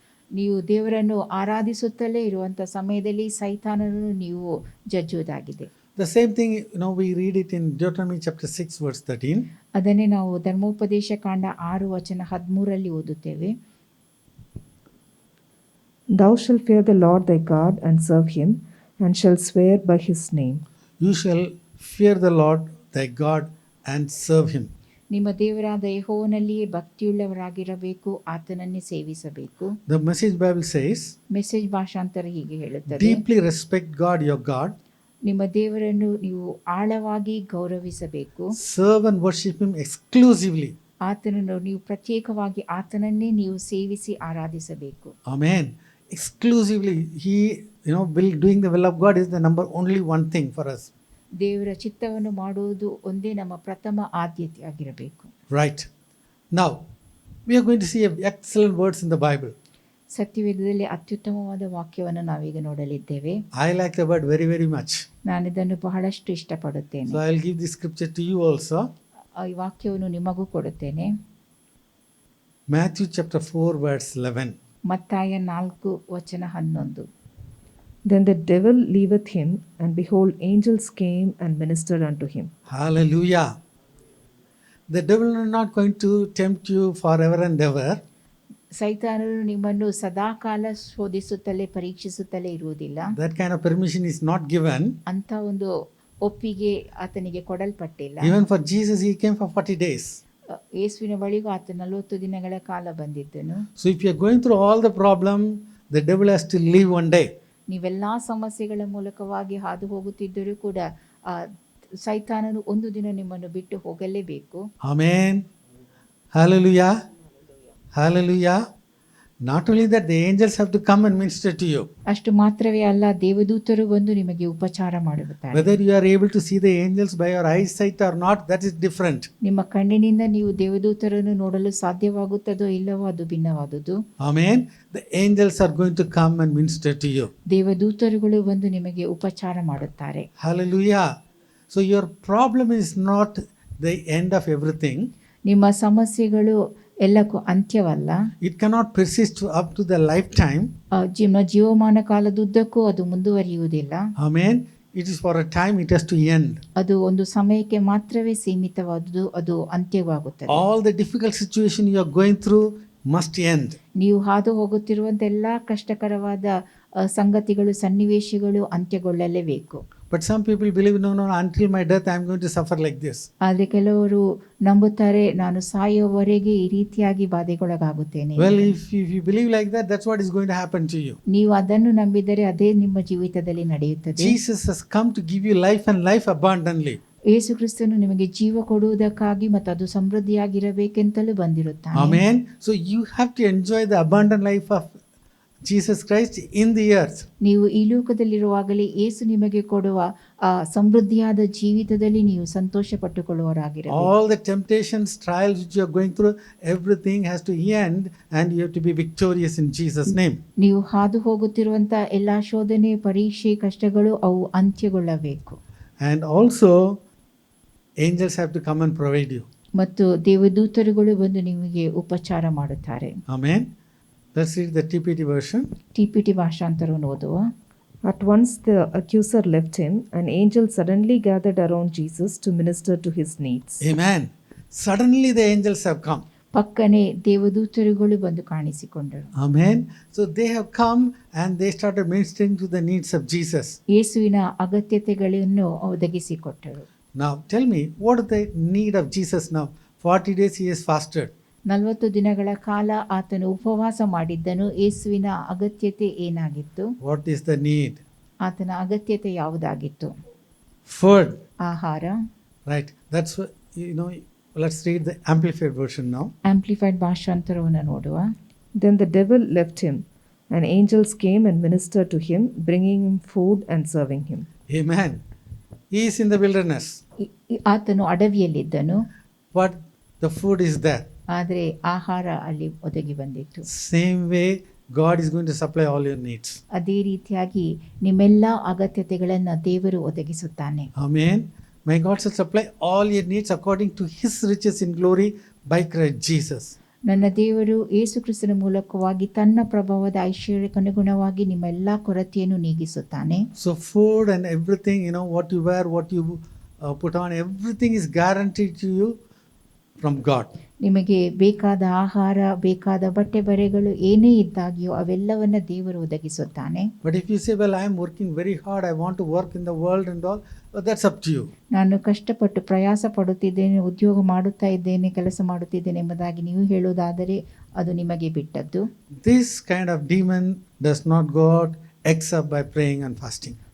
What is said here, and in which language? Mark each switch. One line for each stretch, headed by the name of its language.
Kannada: ನೀವು ದೇವರನ್ನು ಆರಾಧಿಸುತ್ತಲೇ ಇರುವಂಥ ಸಮಯದಲ್ಲಿ ಸೈತಾನನನ್ನು ನೀವು ಜಜ್ಜುವುದಾಗಿದೆ.
English: The same thing, we read it in Deuteronomy chapter 6 verse 13.
Kannada: ಅದನ್ನೇ ನಾವು ಧರ್ಮೋಪದೇಶ ಕಾಂಡ 6 ವಚನ 13 ಓದುತ್ತೇವೆ.
English: Thou shalt fear the Lord thy God, and serve him, and shalt swear by his name. You shall fear the Lord thy God and serve him.
Kannada: ನಿಮ್ಮ ದೇವರಾದ ಯೆಹೋವನಲ್ಲಿಯೇ ಭಕ್ತಿಯುಳ್ಳವರಾಗಿರಬೇಕು, ಆತನನ್ನೇ ಸೇವಿಸಬೇಕು.
English: The Message Bible says,
Kannada: message ಭಾಷಾಂತರ ಹೀಗೆ ಹೇಳುತ್ತದೆ,
English: deeply respect God your God,
Kannada: ನಿಮ್ಮ ದೇವರನ್ನು ನೀವು ಆಳವಾಗಿ ಗೌರವಿಸಬೇಕು,
English: serve and worship him exclusively.
Kannada: ಆತನನ್ನು ನೀವು ಪ್ರತ್ಯೇಕವಾಗಿ ಆತನನ್ನೇ ನೀವು ಸೇವಿಸಿ ಆರಾಧಿಸಬೇಕು.
English: Amen. Exclusively, he, doing the will of God is the only one thing for us.
Kannada: ದೇವರ ಚಿತ್ತವನ್ನು ಮಾಡುವುದು ಒಂದೇ ನಮ್ಮ ಪ್ರಥಮ ಆದ್ಯತೆ ಆಗಿರಬೇಕು.
English: Right. Now, we are going to see excellent words in the Bible.
Kannada: ಸತ್ಯವೇದದಲ್ಲಿ ಅತ್ಯುತ್ತಮವಾದ ವಾಕ್ಯವನ್ನು ನಾವೀಗ ನೋಡಲಿದ್ದೇವೆ.
English: I like the word very, very much.
Kannada: ನಾನು ಇದನ್ನು ಬಹಳಷ್ಟು ಇಷ್ಟಪಡುತ್ತೇನೆ.
English: So I will give this scripture to you also.
Kannada: ಈ ವಾಕ್ಯವನ್ನು ನಿಮಗೂ ಕೊಡುತ್ತೇನೆ.
English: Matthew chapter 4 verse 11.
Kannada: ಮತ್ತಾಯ 4 ವಚನ 11.
English: Then the devil leaveth him, and behold, angels came and ministered unto him. Hallelujah. The devil is not going to tempt you forever and ever.
Kannada: ಸೈತಾನನು ನಿಮ್ಮನ್ನು ಸದಾಕಾಲ ಶೋಧಿಸುತ್ತಲೇ ಪರೀಕ್ಷಿಸುತ್ತಲೇ ಇರುವುದಿಲ್ಲ.
English: That kind of permission is not given.
Kannada: ಅಂತ ಒಂದು ಒಪ್ಪಿಗೆ ಆತನಿಗೆ ಕೊಡಲ್ಪಟ್ಟಿಲ್ಲ.
English: Even for Jesus, he came for 40 days.
Kannada: ಯೇಸುವಿನ ಬಳಿಗೂ ಆತ 40 ದಿನಗಳ ಕಾಲ ಬಂದಿದ್ದನು.
English: So if you are going through all the problem, the devil has to leave one day.
Kannada: ನೀವೆಲ್ಲ ಸಮಸ್ಯೆಗಳ ಮೂಲಕವಾಗಿ ಹಾದು ಹೋಗುತ್ತಿದ್ದರೂ ಕೂಡ ಸೈತಾನನು ಒಂದು ದಿನ ನಿಮ್ಮನ್ನು ಬಿಟ್ಟು ಹೋಗಲೇಬೇಕು.
English: Amen. Hallelujah. Hallelujah. Not only that, the angels have to come and minister to you.
Kannada: ಅಷ್ಟು ಮಾತ್ರವೇ ಅಲ್ಲ, ದೇವದೂತರು ಬಂದು ನಿಮಗೆ ಉಪಚಾರ ಮಾಡುತ್ತಾರೆ.
English: Whether you are able to see the angels by your eyesight or not, that is different.
Kannada: ನಿಮ್ಮ ಕಣ್ಣಿನಿಂದ ನೀವು ದೇವದೂತರನ್ನು ನೋಡಲು ಸಾಧ್ಯವಾಗುತ್ತದೋ ಇಲ್ಲವೋ ಅದು ಭಿನ್ನವಾದುದು.
English: Amen. The angels are going to come and minister to you.
Kannada: ದೇವದೂತರುಗಳು ಬಂದು ನಿಮಗೆ ಉಪಚಾರ ಮಾಡುತ್ತಾರೆ.
English: Hallelujah. So your problem is not the end of everything.
Kannada: ನಿಮ್ಮ ಸಮಸ್ಯೆಗಳು ಎಲ್ಲಕ್ಕೂ ಅಂತ್ಯವಲ್ಲ.
English: It cannot persist up to the lifetime.
Kannada: ಜೀವಮಾನ ಕಾಲದುದ್ದಕ್ಕೂ ಅದು ಮುಂದುವರಿಯುವುದಿಲ್ಲ.
English: Amen. It is for a time, it has to end.
Kannada: ಅದು ಒಂದು ಸಮಯಕ್ಕೆ ಮಾತ್ರವೇ ಸೀಮಿತವಾದುದು, ಅದು ಅಂತ್ಯವಾಗುತ್ತದೆ.
English: All the difficult situation you are going through must end.
Kannada: ನೀವು ಹಾದು ಹೋಗುತ್ತಿರುವಂಥ ಎಲ್ಲ ಕಷ್ಟಕರವಾದ ಸಂಗತಿಗಳು, ಸನ್ನಿವೇಶಗಳು ಅಂತ್ಯಗೊಳ್ಳಲೇಬೇಕು.
English: But some people believe, no, until my death I am going to suffer like this.
Kannada: ಆದರೆ ಕೆಲವರು ನಂಬುತ್ತಾರೆ, ನಾನು ಸಾಯುವವರೆಗೆ ಈ ರೀತಿಯಾಗಿ ಬಾಧೆಗೊಳಗಾಗುತ್ತೇನೆ.
English: Well, if you believe like that, that's what is going to happen to you.
Kannada: ನೀವು ಅದನ್ನು ನಂಬಿದರೆ ಅದೇ ನಿಮ್ಮ ಜೀವಿತದಲ್ಲಿ ನಡೆಯುತ್ತದೆ.
English: Jesus has come to give you life and life abundantly.
Kannada: ಯೇಸು ಕ್ರಿಸ್ತನು ನಿಮಗೆ ಜೀವ ಕೊಡುವುದಕ್ಕಾಗಿ ಮತ್ತು ಅದು ಸಮೃದ್ಧಿಯಾಗಿರಬೇಕೆಂತಲೂ ಬಂದಿರುತ್ತಾನೆ.
English: Amen. So you have to enjoy the abundant life of Jesus Christ in the earth.
Kannada: ನೀವು ಈ ಲೋಕದಲ್ಲಿರುವಾಗಲೇ ಯೇಸು ನಿಮಗೆ ಕೊಡುವ ಆ ಸಮೃದ್ಧಿಯಾದ ಜೀವಿತದಲ್ಲಿ ನೀವು ಸಂತೋಷ ಪಟ್ಟುಕೊಳ್ಳುವವರಾಗಿರಬೇಕು.
English: All the temptations, trials which you are going through, everything has to end and you have to be victorious in Jesus' name.
Kannada: ನೀವು ಹಾದು ಹೋಗುತ್ತಿರುವಂತ ಎಲ್ಲಾ ಶೋಧನೆ, ಪರೀಕ್ಷೆ, ಕಷ್ಟಗಳು ಅವು ಅಂತ್ಯಗೊಳ್ಳಬೇಕು.
English: And also angels have to come and provide you.
Kannada: ಮತ್ತು ದೇವದೂತರುಗಳು ಬಂದು ನಿಮಗೆ ಉಪಚಾರ ಮಾಡುತ್ತಾರೆ.
English: Amen. Let's read the TPT version.
Kannada: TPT ಭಾಷಾಂತರವನ್ನು ಓದುವ.
English: At once the accuser left him, and angels suddenly gathered around Jesus to minister to his needs. Amen. Suddenly the angels have come.
Kannada: ಪಕ್ಕನೆ ದೇವದೂತರುಗಳು ಬಂದು ಕಾಣಿಸಿಕೊಂಡರು.
English: Amen. So they have come and they started ministering to the needs of Jesus.
Kannada: ಯೇಸುವಿನ ಅಗತ್ಯತೆಗಳನ್ನು ಒದಗಿಸಿಕೊಟ್ಟರು.
English: Now tell me, what is the need of Jesus now? 40 days he has fasted.
Kannada: 40 ದಿನಗಳ ಕಾಲ ಆತನು ಉಪವಾಸ ಮಾಡಿದ್ದನು. ಯೇಸುವಿನ ಅಗತ್ಯತೆ ಏನಾಗಿತ್ತು?
English: What is the need?
Kannada: ಆತನ ಅಗತ್ಯತೆ ಯಾವುದಾಗಿತ್ತು?
English: Food.
Kannada: ಆಹಾರ.
English: Right. That's what, let's read the amplified version now.
Kannada: Amplified ಭಾಷಾಂತರವನ್ನು ನೋಡುವ.
English: Then the devil left him, and angels came and ministered to him, bringing him food and serving him. Amen. He is in the wilderness,
Kannada: ಆತನು ಅಡವಿಯಲ್ಲಿದ್ದನು.
English: but the food is there.
Kannada: ಆದರೆ ಆಹಾರ ಅಲ್ಲಿ ಒದಗಿ ಬಂದಿತ್ತು.
English: Same way, God is going to supply all your needs.
Kannada: ಅದೇ ರೀತಿಯಾಗಿ ನಿಮ್ಮೆಲ್ಲ ಅಗತ್ಯತೆಗಳನ್ನು ದೇವರು ಒದಗಿಸುತ್ತಾನೆ.
English: Amen. May God shall supply all your needs according to His riches in glory by Christ Jesus.
Kannada: ನನ್ನ ದೇವರು ಯೇಸು ಕ್ರಿಸ್ತನ ಮೂಲಕವಾಗಿ ತನ್ನ ಪ್ರಭಾವದ ಐಶ್ವರ್ಯಕ್ಕನುಗುಣವಾಗಿ ನಿಮ್ಮ ಎಲ್ಲ ಕೊರತೆಯನ್ನು ನೀಗಿಸುತ್ತಾನೆ.
English: So food and everything, what you wear, what you put on, everything is guaranteed to you from God.
Kannada: ನಿಮಗೆ ಬೇಕಾದ ಆಹಾರ, ಬೇಕಾದ ಬಟ್ಟೆ ಬರೆಗಳು ಏನೇ ಇದ್ದಾಗಿಯೋ ಅವೆಲ್ಲವನ್ನ ದೇವರು ಒದಗಿಸುತ್ತಾನೆ.
English: But if you say, well, I am working very hard, I want to work in the world and all, well, that's up to you.
Kannada: ನಾನು ಕಷ್ಟಪಟ್ಟು ಪ್ರಯಾಸ ಪಡುತ್ತಿದ್ದೇನೆ, ಉದ್ಯೋಗ ಮಾಡುತ್ತಾ ಇದ್ದೇನೆ, ಕೆಲಸ ಮಾಡುತ್ತಿದ್ದೇನೆ ಎಂಬುದಾಗಿ ನೀವು ಹೇಳುವುದಾದರೆ ಅದು ನಿಮಗೆ ಬಿಟ್ಟದ್ದು.
English: This kind of demon does not go out except by praying and fasting.